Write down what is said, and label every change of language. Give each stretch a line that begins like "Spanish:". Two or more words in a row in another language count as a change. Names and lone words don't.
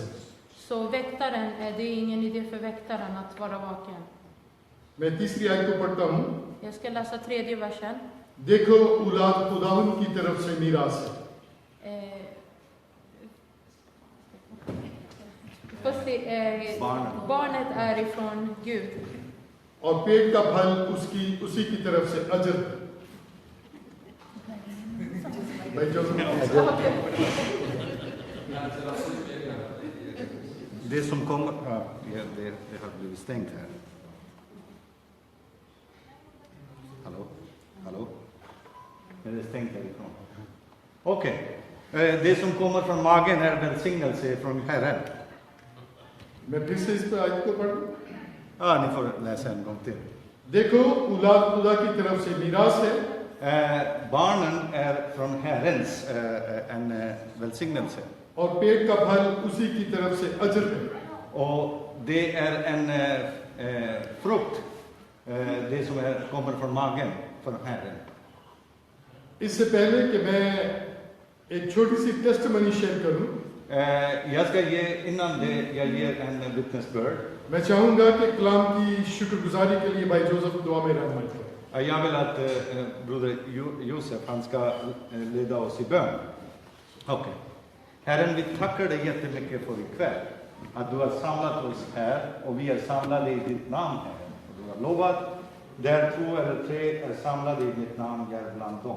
Swedish: så väktaren, det är ingen idé för väktaren att vara vaken.
Hindi: मैं तीसरी आयत को पढ़ता हूँ.
Swedish: Jag ska läsa 3:e versen.
Hindi: देखो औलाद खुदावंद की तरफ से मीरास है.
Swedish: Barnet är ifrån Gud.
Hindi: और पेट का फल उसी की तरफ से अजर है. भाई जो
Swedish: Det som kommer... det har blivit stängt här. Hallå? Är det stängt härifrån? Okej. Det som kommer från magen är välsignelse från Herren.
Hindi: मैं फिर से इस पर आयत को पढ़ूं.
Swedish: Ja, ni får läsa en gång till.
Hindi: देखो औलाद खुदा की तरफ से मीरास है.
Swedish: Barnen är från Herrens en välsignelse.
Hindi: और पेट का फल उसी की तरफ से अजर है.
Swedish: Och det är en frukt. Det som kommer från magen från Herren.
Hindi: इससे पहले कि मैं एक छोटी सी
English: testimony share
Hindi: करूं,
Swedish: Jag ska innan jag ger en vittnesbörd.
Hindi: मैं चाहूंगा कि कलाम की शुक्रगुजारी के लिए भाई जोसेफ दुआ में रहमत करें.
Swedish: Jag vill att broder Josef, han ska leda oss i bön. Okej. Herren, vi tackar dig jättemycket för ikväll. Att du har samlat oss här och vi är samlade i ditt namn, Herren. Och du har lovat, där 2 eller 3 är samlade i ditt namn, jag är bland dem.